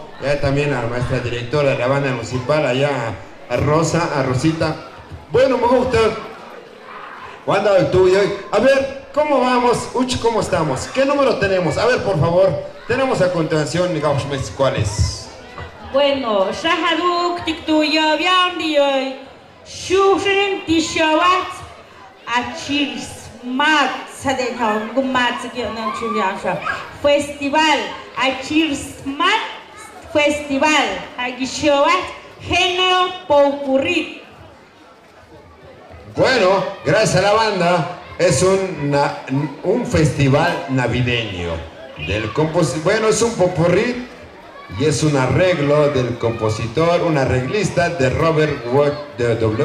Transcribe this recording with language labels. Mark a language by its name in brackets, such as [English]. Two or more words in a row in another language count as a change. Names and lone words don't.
[Spanish] Ya también a la maestra directora de la banda municipal. Allá a Rosa, a Rosita. Bueno, me gusta. ¿Cuándo el tuyo? A ver, ¿cómo vamos? Uch, ¿cómo estamos? ¿Qué número tenemos? A ver, por favor. Tenemos a continuación, digamos, ¿cuál es? Bueno, Shahaduk, Tiktuyo, Biandio, Shushin, Tishawat, Achirsmat, Sadekam, Gumat, Festival, Achirsmat, Festival, Agishawat, Género Popurrí. Bueno, gracias a la banda, es un festival navideño. Bueno, es un popurrí y es un arreglo del compositor, un arreglista de Robert W.